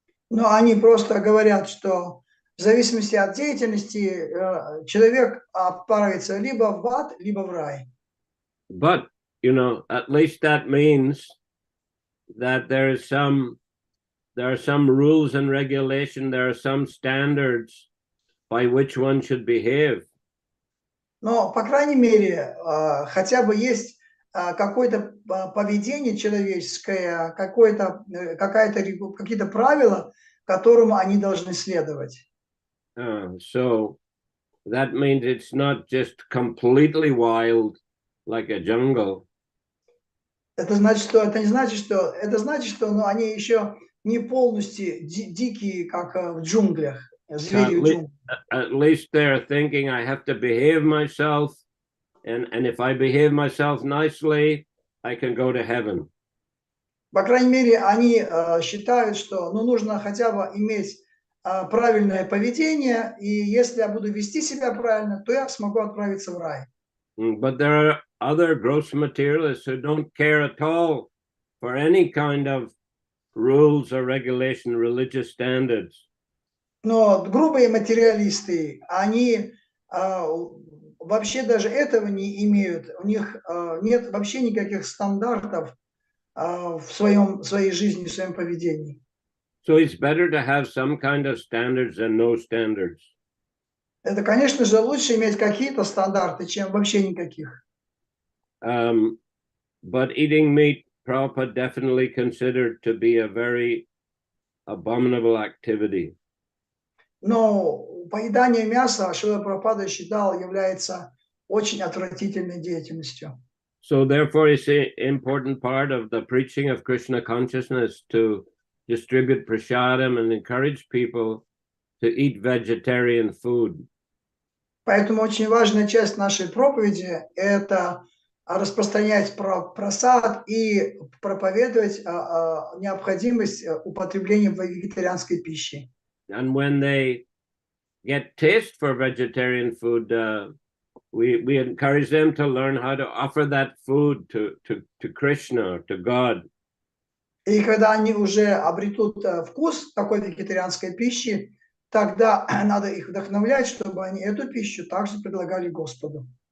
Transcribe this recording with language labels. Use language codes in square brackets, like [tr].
[ru] Но они просто говорят, что в зависимости от деятельности человек отправится либо в ад, либо в рай. [en] But, at least that means that there are some rules and regulation, there are some standards by which one should behave. [ru] Но, по крайней мере, хотя бы есть какое-то поведение человеческое, какие-то правила, которым они должны следовать. [en] So that means it's not just completely wild, like a jungle. [ru] Это значит, что они еще не полностью дикие, как в джунглях, звери в джунглях. [en] At least they're thinking, I have to behave myself, and if I behave myself nicely, I can go to heaven. [ru] По крайней мере, они считают, что нужно хотя бы иметь правильное поведение, и если я буду вести себя правильно, то я смогу отправиться в рай. [en] But there are other gross materialists who don't care at all for any kind of rules or regulation, religious standards. [ru] Но грубые материалисты, они вообще даже этого не имеют. У них нет вообще никаких стандартов в своей жизни, в своем поведении. [en] So it's better to have some kind of standards than no standards. [ru] Это, конечно же, лучше иметь какие-то стандарты, чем вообще никаких. [en] But eating meat, Prabhupada definitely considered to be a very abominable activity. [ru] Но поедание мяса Шрила Прабхупада считал является очень отвратительной деятельностью. [en] So therefore, it's an important part of the preaching of Krishna consciousness to distribute prasadam and encourage people to eat vegetarian food. [ru] Поэтому очень важная часть нашей проповеди – это распространять прасад и проповедовать необходимость употребления вегетарианской пищи. [en] And when they get taste for vegetarian food, we encourage them to learn how to offer that food to Krishna or to God. [ru] И когда они уже обретут вкус такой вегетарианской пищи, тогда надо их вдохновлять, чтобы они эту пищу также предлагали Господу.